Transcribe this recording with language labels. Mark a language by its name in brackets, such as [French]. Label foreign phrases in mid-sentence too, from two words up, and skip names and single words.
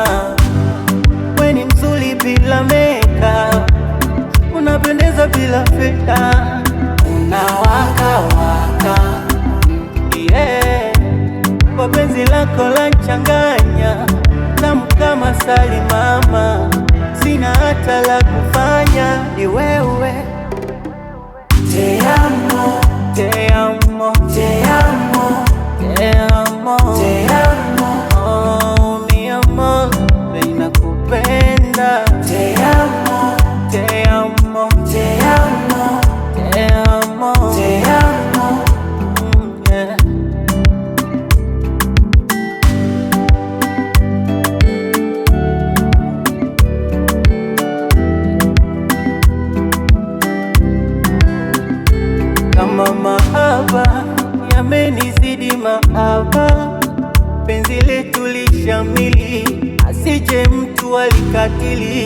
[Swahili] We ni mzuri bila makeup, unapendeza bila filter, unawaka waka, yeah. Kwa penzi lako la changanya, tamu kama sali mama, sina hata la kufanya, ni wewe. [Spanish] Te amo, Te amo, te amo, te amo, te amo, oh mi amor, ninakupenda. te amo, Te amo, te amo, te amo, te amo. yeah. [Swahili] Kama mahaba yamenizidi mahaba, penzi letu lishamili, asije mtu alikatili.